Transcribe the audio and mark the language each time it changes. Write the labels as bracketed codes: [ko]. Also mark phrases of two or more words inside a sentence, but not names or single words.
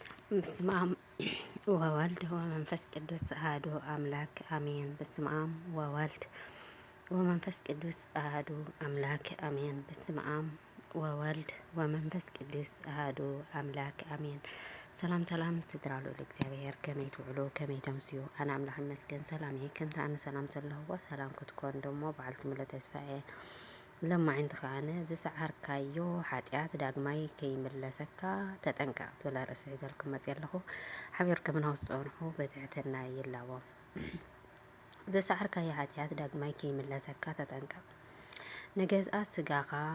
[gez] በስመ አብ ወወልድ ወመንፈስ ቅዱስ አሐዱ አምላክ አሜን። በስመ አብ ወወልድ ወመንፈስ ቅዱስ አሐዱ አምላክ አሜን። በስመ አብ ወወልድ ወመንፈስ ቅዱስ አሐዱ አምላክ አሜን። [ti] ሰላም ሰላም ስድራሉ ለእግዚአብሔር ከመይ ትውዕሉ ከመይ ተምስዩ አነ አምላክ ይመስገን ሰላም ከምታ ኣነ ሰላም ዘለኽዎ ሰላም ክትኮን ደሞ በዓልቲ ሙሉ ተስፋኤ ለማዕንቲ ከዓነ ዝሰዓርካዮ ሓጢኣት ዳግማይ ከይምለሰካ ተጠንቀቕ ብላ ርእሲ ሒዘልኩም መፅእ ኣለኹ። ሓቢርኩም ንክትፀንሑ በትሕትና ይላዎም። ዝሰዓርካዮ ሓጢኣት ዳግማይ ከይምለሰካ ተጠንቀቕ። ንገዝኣ ስጋኻ